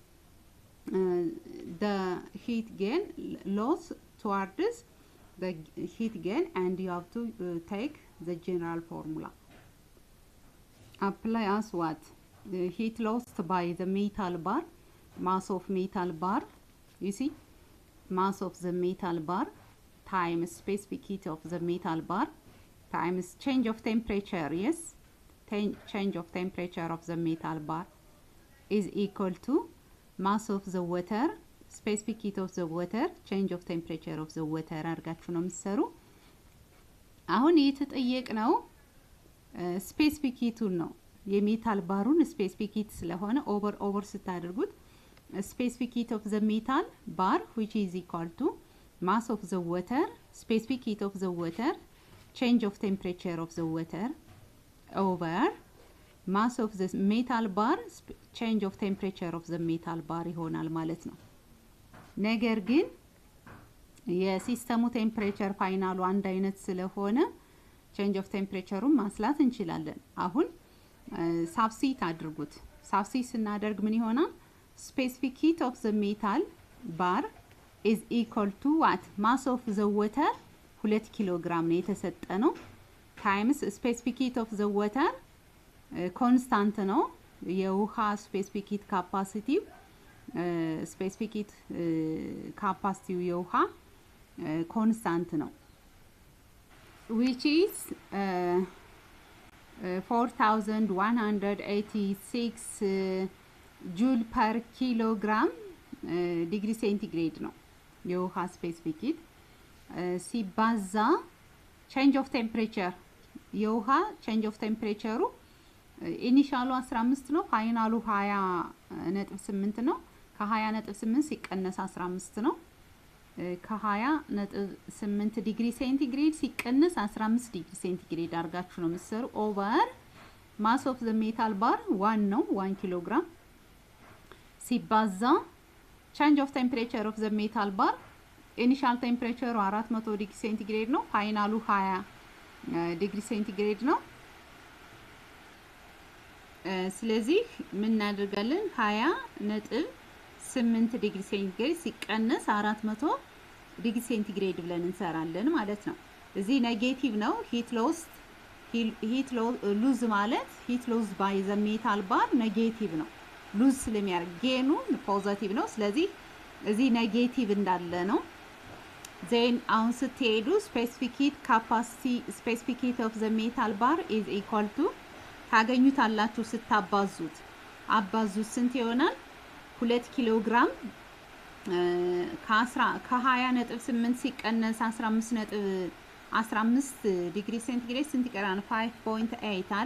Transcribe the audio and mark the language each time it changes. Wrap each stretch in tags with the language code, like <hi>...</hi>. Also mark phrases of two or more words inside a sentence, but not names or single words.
<en>the heat gain loss towards the heat gain and you have to take the general formula apply as what the heat lost by the metal bar mass of metal bar you see mass of the metal bar times specific heat of the metal bar times change of temperature yes change of temperature of the metal bar is equal to mass of the water specific heat of the water change of temperature of the water</en> <am>አርጋችሁ ነው የምትሰሩ አሁን የተጠየቅነው</am> <en>specific heat</en> <am>ነው የሜታል ባሩን</am> <en>specific heat ስለሆነ over ስታደርጉት specific heat of the metal bar which is equal to mass of the water specific heat of the water change of temperature of the water over mass of the metal bar change of temperature of the metal bar</en> <am>ይሆናል ማለት ነው ነገር ግን የሲስተሙ ቴምፕሬቸር ፋይናሉ አንድ አይነት ስለሆነ</am> <en>change of</en> <am>temperature ማስላት እንችላለን አሁን ሳብስቲት አድርጉት ሳብስቲት ስናደርግ ምን ይሆናል</am> <en>specific heat of the metal bar is equal to what mass of the water</en> <am>2 ኪሎግራም ነው የተሰጠነው</am> <en>times specific heat of the water constant</en> <am>ነው የውሃ</am> <en>specific heat capacity specific heat capacity የውሃ constant ነው which is 4186 joule per kilogram degree centigrade</en> <am>ነው የውሃ</am> <en>specific heat ሲባዛ change of temperature የውሃ change of temperature</en> <am>ኢኒሻሉ 15 ነው ፋይናሉ 20.8 ነው ከ20.8 ሲቀነስ 15 ነው ከ20.8 ዲግሪ ሴንቲግሬድ ሲቀነስ 15 ዲግሪ ሴንቲግሬድ አርጋችሁ ነው የምትሰሩ</am> <en>over mass of the metal bar</en> <am>1 ነው 1 ኪሎግራም ሲባዛ</am> <en>change of temperature of the metal bar initial temperature</en> <am>400 ዲግሪ ሴንቲግሬድ ነው ፋይናሉ 20 ዲግሪ ሴንቲግሬድ ነው ስለዚህ ምን እናደርጋለን 20.8 ዲግሪ ሴንቲግሬድ ሲቀነስ 400 ዲግሪ ሴንቲግሬድ ብለን እንሰራለን ማለት ነው እዚህ ኔጌቲቭ ነው heat lose ማለት</am> <en>heat lose by the metal bar</en> <am>ኔጌቲቭ ነው lose ስለሚያደርግ ጌኑ ፖዚቲቭ ነው ስለዚህ እዚህ ኔጌቲቭ እንዳለ ነው then አሁን ስትሄዱ</am> <en>specific heat capacity specific heat of the metal bar is equal to</en> <am>ታገኙታላችሁ ስታባዙት አባዙት ስንት ይሆናል 2 ኪሎግራም ከ20.8 ሲቀነስ 15 ዲግሪ ሴንቲግሬድ ስንት ይቀራል 5.8 አይደል</am>